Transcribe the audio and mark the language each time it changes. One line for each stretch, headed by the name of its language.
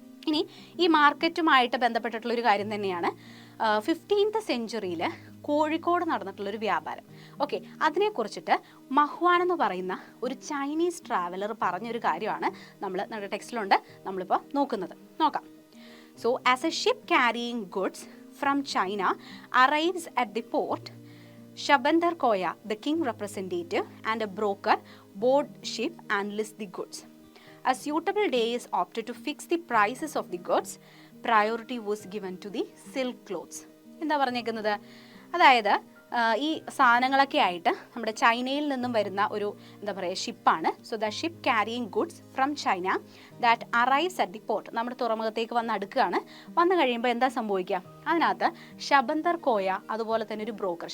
Malayalam: ഇനി ഈ മാർക്കറ്റുമായിട്ട് ബന്ധപ്പെട്ടിട്ടുള്ളൊരു കാര്യം തന്നെയാണ് 15th സെഞ്ച്വറിയിൽ കോഴിക്കോട് നടന്നിട്ടുള്ളൊരു വ്യാപാരം. അതിനെക്കുറിച്ചിട്ട് മഹ്വാൻ എന്ന് പറയുന്ന ഒരു ചൈനീസ് ട്രാവലർ പറഞ്ഞൊരു കാര്യമാണ് നമ്മുടെ ടെക്സ്റ്റിലുണ്ട്, നമ്മളിപ്പോൾ നോക്കാം.
English: So as a ship carrying goods from China arrives at the port, Shabandar Koya, the king representative and a broker, board ship and list the goods. A suitable day is opted to fix the prices of the goods. Priority was given to the silk clothes.
Malayalam: എന്താ പറഞ്ഞേക്കുന്നത്? അതായത് ഈ സാധനങ്ങളൊക്കെ ആയിട്ട് നമ്മുടെ ചൈനയിൽ നിന്നും വരുന്ന ഒരു എന്താ പറയുക ഷിപ്പാണ്.
English: so the ship carrying goods from China that arrives at the port,
Malayalam: നമ്മുടെ തുറമുഖത്തേക്ക് വന്ന് അടുക്കുകയാണ്. വന്നു കഴിയുമ്പോൾ എന്താ സംഭവിക്കുക? അതിനകത്ത് ശബന്തർ കോയ, അതുപോലെ തന്നെ ഒരു ബ്രോക്കർ.